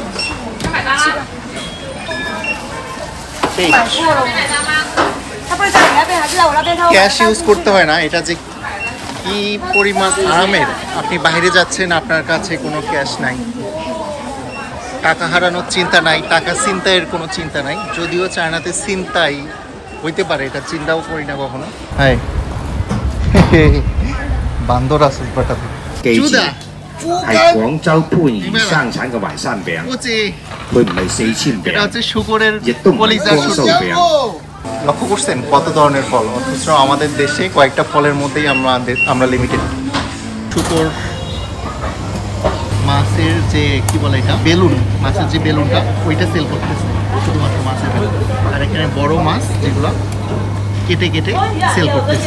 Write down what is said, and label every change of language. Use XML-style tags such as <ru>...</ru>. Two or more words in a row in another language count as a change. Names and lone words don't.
<bn>ক্যাশ ইউজ করতে হয় না, এটা যে কি পরিমাণ আরামের। আপনি বাইরে যাচ্ছেন, আপনার কাছে কোনো ক্যাশ নাই, টাকা হারানোর চিন্তা নাই, টাকা ছিনতাইয়ের কোনো চিন্তা নাই। যদিও চায়নাতে ছিনতাই হইতে পারে, এটা চিন্তাও করি না কখনো। হ্যাঁ বান্দর আছে ব্যাটাতে।</bn> <yue>係廣州番禺生產嘅淮山餅，佢唔係4000餅，</yue> <bn>এটা হচ্ছে শুকরের</bn> <yue>亦都唔係</yue> <bn>কলিজার</bn> <yue>光酥</yue> <bn>শুকর।</bn> <yue>餅。</yue> <bn>লক্ষ্য করছেন কত ধরনের ফল, অথচ আমাদের দেশে কয়েকটা ফলের মধ্যেই আমরা লিমিটেড। শুকর, মাছের যে কি বলে এটা বেলুন, মাছের যে বেলুনটা ওইটা সেল করতেছে, শুধুমাত্র মাছের বেলুন। আর এখানে বড় মাছ যেগুলো কেটে কেটে সেল করতেছে।</bn>